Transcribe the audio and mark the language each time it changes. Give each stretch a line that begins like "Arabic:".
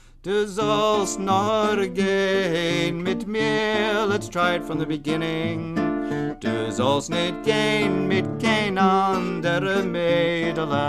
Yiddish: Du sollst nur gehen mit mir.
English: Let's try it from the beginning.
Yiddish: Du sollst nicht gehen mit kein andere Mädel.